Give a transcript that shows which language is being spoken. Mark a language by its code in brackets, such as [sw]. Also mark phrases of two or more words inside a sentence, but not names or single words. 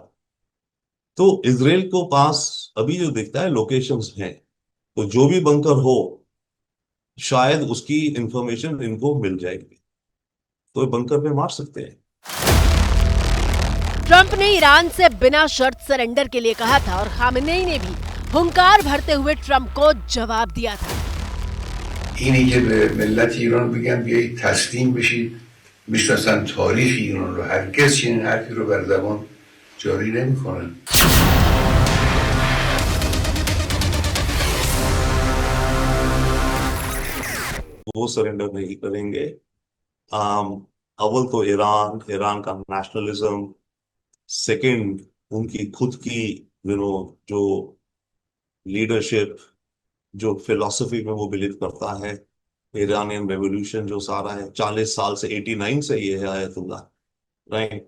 [hi] तो इजराइल को पास अभी जो दिखता है लोकेशंस हैं, तो जो भी बंकर हो शायद उसकी इंफॉर्मेशन इनको मिल जाएगी, तो बंकर पे मार सकते हैं। ट्रंप ने ईरान से बिना शर्त सरेंडर के लिए कहा था और खामेनेई ने भी हुंकार भरते हुए ट्रंप को जवाब दिया था। [fa] اینی که به ملت ایران بگم بیایید تسلیم بشید میشناسن تاریخ ایران رو، هرگز چنین حرفی رو بر زبان جاری نمیکنن. [hi] वो सरेंडर नहीं करेंगे। अव्वल तो ईरान का नेशनलिज्म, सेकंड उनकी खुद की जो लीडरशिप, जो फिलॉसफी में वो बिलीव करता है, [en] Iranian revolution [hi] जो सारा है 40 साल से 89 से ये है आयतुल्लाह, राइट।